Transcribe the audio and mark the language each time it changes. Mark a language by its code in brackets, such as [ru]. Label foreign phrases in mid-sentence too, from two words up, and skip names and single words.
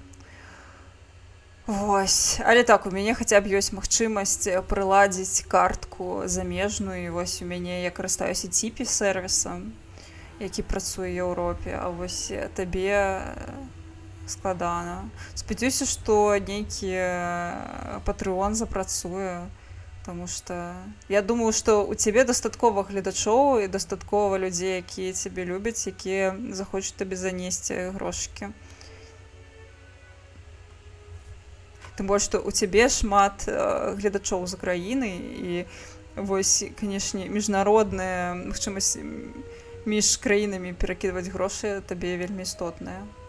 [be] Вось, але так, у мяне хаця б ёсць магчымасць прыладзіць картку замежную, і вось у мяне я карыстаюся Tipeee сервісам, які працуе ў Еўропе, а вось табе складана. Спадзяюся, што нейкі Patreon запрацуе, [ru] потому что я думаю, [be] што у цябе дастаткова гледачоў і дастаткова людзей, якія цябе любяць, якія захочуць табе занесці грошыкі. Тым больш, што у цябе шмат гледачоў з краіны, і вось, канешне, міжнародная магчымасць між краінамі перакідваць грошы табе вельмі істотная.